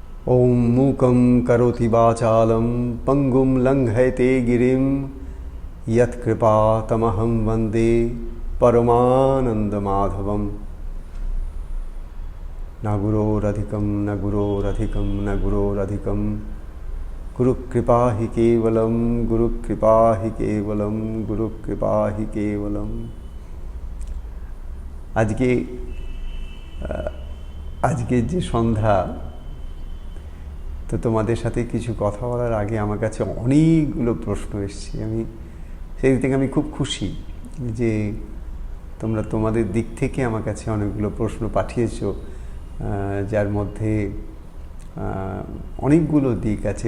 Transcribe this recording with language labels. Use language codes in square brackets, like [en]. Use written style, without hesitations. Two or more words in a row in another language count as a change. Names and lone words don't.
[sa] ओम मूकं करोति वाचालं पंगुं लंघयते गिरिं यत्कृपातमहं वन्दे परमानन्दमाधवम्। न गुरोरधिकं न गुरोरधिकं न गुरोरधिकं गुरुकृपा हि केवलं गुरुकृपा हि केवलं गुरुकृपा हि केवलं। [bn] আজকে যে সন্ধ্যা, তো তোমাদের সাথে কিছু কথা বলার আগে আমার কাছে অনেকগুলো প্রশ্ন এসেছে। সেই দিক থেকে আমি খুব খুশি যে তোমরা তোমাদের দিক থেকে আমার কাছে অনেকগুলো প্রশ্ন পাঠিয়েছো, যার মধ্যে অনেকগুলো দিক আছে।